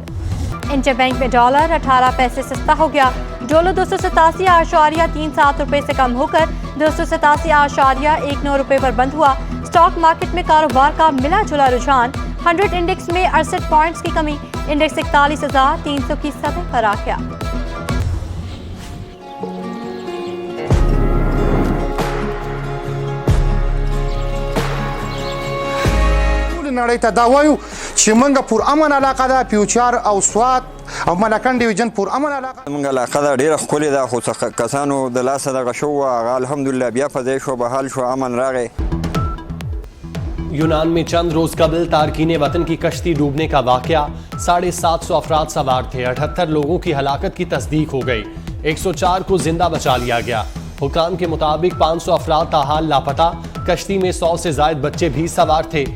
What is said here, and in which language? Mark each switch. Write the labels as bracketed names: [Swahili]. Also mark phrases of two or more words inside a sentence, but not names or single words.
[Urdu] انٹربینک میں ڈالر 18 پیسے سستا ہو گیا. ڈالر 287.37 روپے سے کم ہو کر 287.19 روپے پر بند ہوا. [English] stock market [Urdu] میں کاروبار کا ملا جلا رجحان۔ 100 انڈیکس میں 68 پوائنٹس کی کمی، انڈیکس 41,300 کی سطح پر آ گیا. [Pashto] نړۍ ته دا وایو چې موږ پر امن علاقه ده، فیوچر او سوات او ملکن ډیویژن پر امن علاقه موږ علاقه ده ډیره ښکلې ده، خو څه کسانو د لاسه دغه شو هغه الحمدلله بیا فضای شو، بحال شو، امن راغی। [Urdu] یونان میں چند روز قبل تارکین وطن کی کشتی ڈوبنے کا واقعہ، 750 افراد سوار تھے. 78 لوگوں کی ہلاکت کی تصدیق ہو گئی. 104 کو زندہ بچا لیا گیا. حکام کے مطابق 500 افراد تاحال لاپتہ۔ کشتی میں 100 سے زائد بچے بھی سوار تھے.